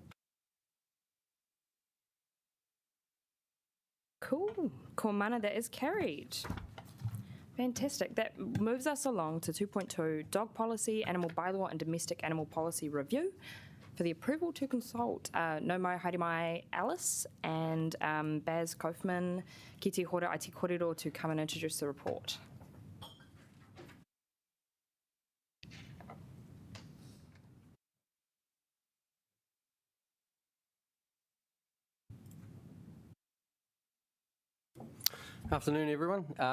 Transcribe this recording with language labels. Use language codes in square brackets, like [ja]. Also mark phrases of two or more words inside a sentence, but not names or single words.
[en] Cool. [mi] Ko mana, [en] that is carried. Fantastic. That moves us along to 2.2, Dog Policy, Animal Bylaw and Domestic Animal Policy Review. For the approval to consult [mi] no mai haere mai [en] Alice and Baz Kaufman, [mi] ki te hora ai te korero [en] to come and introduce the report. Afternoon, everyone.